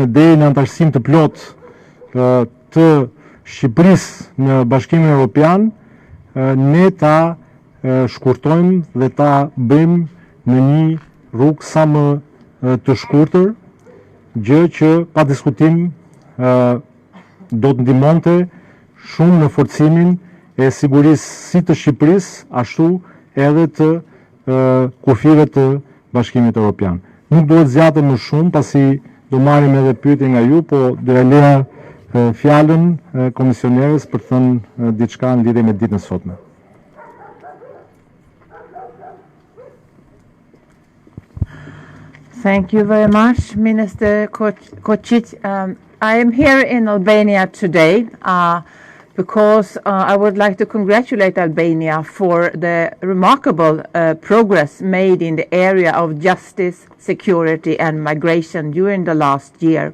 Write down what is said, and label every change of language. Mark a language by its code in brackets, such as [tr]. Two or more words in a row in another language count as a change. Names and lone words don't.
[sq] deri në anëtarësim të plotë të Shqipërisë në Bashkimin Evropian ne ta shkurtojmë dhe ta bëjmë në një rrugë sa më të shkurtër, gjë që pa diskutim do të ndihmonte shumë në forcimin e sigurisë si të Shqipërisë, ashtu edhe të kufive të Bashkimit Evropian. Nuk duhet zgjatem më shumë, pasi do marrim edhe pyetje nga ju, po do ja lëja fjalën komisionerës për të thënë diçka në lidhje me ditën e sotme. [en] Thank you very much, Minister Kočić. I am here in Albania today because I would like to congratulate Albania for the remarkable progress made in the area of justice, security and migration during the last year.